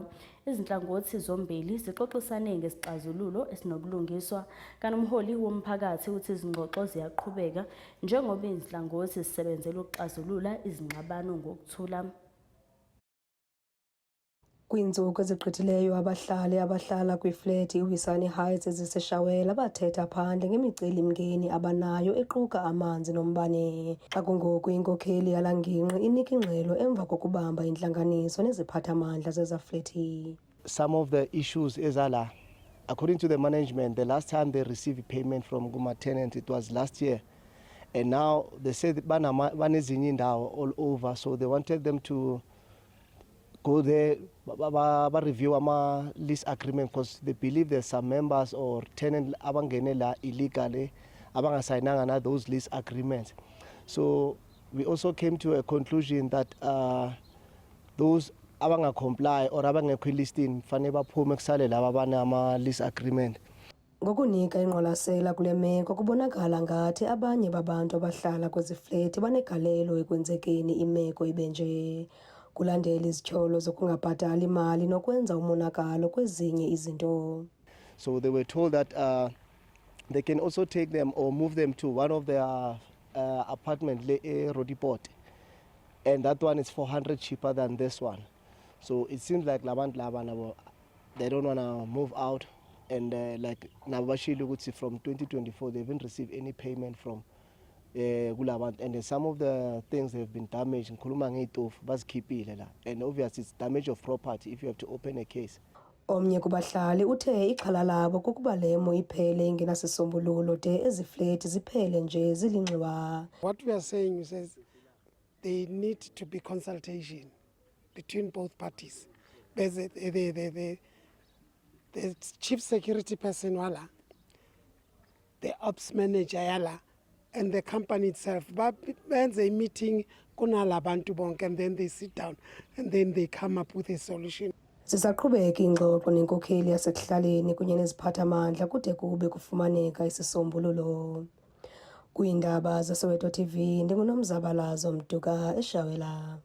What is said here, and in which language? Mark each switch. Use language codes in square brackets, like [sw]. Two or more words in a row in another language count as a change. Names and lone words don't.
[zu] Izinhlangothi zombili zixoxisane ngesixazululo esinobulungiswa, kanti umholi womphakathi uthi izingxoxo ziyaqhubeka njengoba izinhlangothi zisebenzela ukuxazulula izingxabano ngokuthula. [xh] Kwinzuku ezigqithileyo abahlali abahlala kwiflat iWisane Heights eziseshawela bathetha phandle ngemicelimngeni abanayo equka amanzi nombane. Xa kungoku inkokheli yala ngingqi inika ingxelo emva kokubamba intlanganiso neziphathamandla zezaflethi. [en] Some of the issues ezala, according to the management, the last time they received payment from Guma tenants, it was last year. And now they said [xh] banezinye indawo [en] all over, so they wanted them to go there, review our lease agreement, because they believe there's some members or tenants abangene illegally, abangasayinanga those lease agreements. So we also came to a conclusion that those abanga comply or abangekho listing [xh] fanele baphume kusale laba abanama [en] lease agreement. [xh] Ngokunika ingqwalasela kule meko kubonakala ngathi abanye babantu abahlala kwezi flat banegalelo ekwenzekeni imeko ibenje, kulandela izityholo zokungabhatali imali nokwenza umonakalo kwezinye izinto. [en] So they were told that they can also take them or move them to one of their apartment Rodiport, and that one is 400 cheaper than this one. So it seems like Laban they don't want to move out, and like Nabashili would see from 2024 they haven't received any payment from Gulaban, and some of the things have been damaged. And obviously it's damage of property if you have to open a case. [xh] Omnye kubahlali uthe ixhala labo kukuba lemo iphele ingenasisombululo de ezifleti ziphele nje zilinxiwa. [en] What we are saying is they need to be consultation between both parties. The chief security person wala, the ops manager yala, and the company itself. But when they meeting [xh] kunala bantu bonke, [en] and then they sit down and then they come up with a solution. [xh] Zisaqhubeka ingxoxo nenkokheli yasekuhlaleni kunye neziphathamandla kude kube kufumaneka isisombululo. Kwiindaba zeSoweto TV, ndinguNomzabalazo Mduka eShawela.